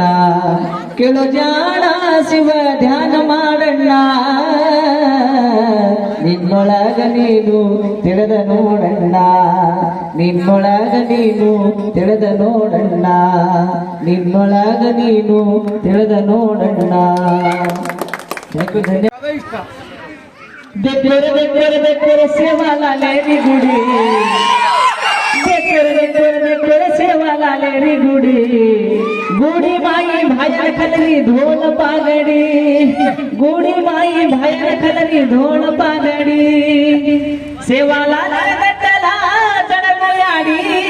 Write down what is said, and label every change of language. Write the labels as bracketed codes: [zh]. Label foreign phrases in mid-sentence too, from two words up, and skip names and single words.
[kn] ಕೆಳು ಜಾಣ ಶಿವ ಧ್ಯಾನ ಮಾಡಣ್ಣ, ನಿನ್ನೊಳಗ ನೀನು ತಿಳಿದ ನೋಡಣ್ಣ, ನಿನ್ನೊಳಗ ನೀನು ತಿಳಿದ ನೋಡಣ್ಣ, ನಿನ್ನೊಳಗ ನೀನು ತಿಳಿದ ನೋಡಣ್ಣ. ಧನ್ಯವಾದ. [lmn] देखोरे देखोरे देखोरे सेवाला लेरी गुड़ी, देखोरे देखोरे देखोरे सेवाला लेरी गुड़ी, गुड़ी माई भाई खलरी ढोल पागड़ी, गुड़ी माई भाई खलरी ढोल पागड़ी, सेवाला गटला चढ़गोयाड़ी,